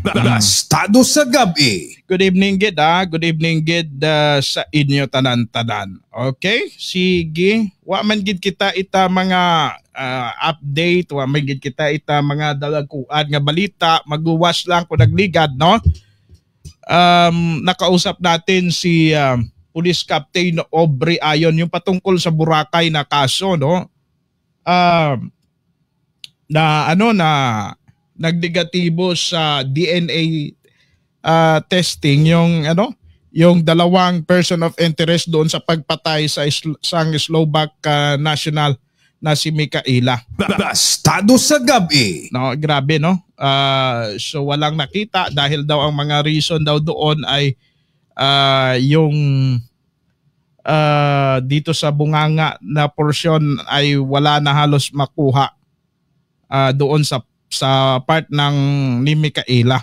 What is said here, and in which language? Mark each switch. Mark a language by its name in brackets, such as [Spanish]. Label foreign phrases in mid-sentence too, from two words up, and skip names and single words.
[Hiligaynon] Bastado sa gabi. [English] Good evening, Gid. Good evening, [Hiligaynon] Gid, sa inyo tanan-tanan. Okay? Sige. Wa man gid kita ita mga update. Wa man gid kita ita mga dalaguan nga balita. Mag-uwas lang kung nagligad, no? [Filipino] Nakausap natin si Police Captain Aubrey Ayon yung patungkol sa Boracay na kaso, no? Na nagdigatibo sa [English] DNA testing [Filipino] yung dalawang [English] person of interest [Filipino] doon sa pagpatay sa isang Slovak national na si Mikaela. [Hiligaynon] Bastado sa gabi. [Filipino] No, grabe, no? So walang nakita dahil daw ang mga reason daw doon ay yung dito sa bunganga na portion ay wala na halos makuha doon sa part ng ni Mikaela.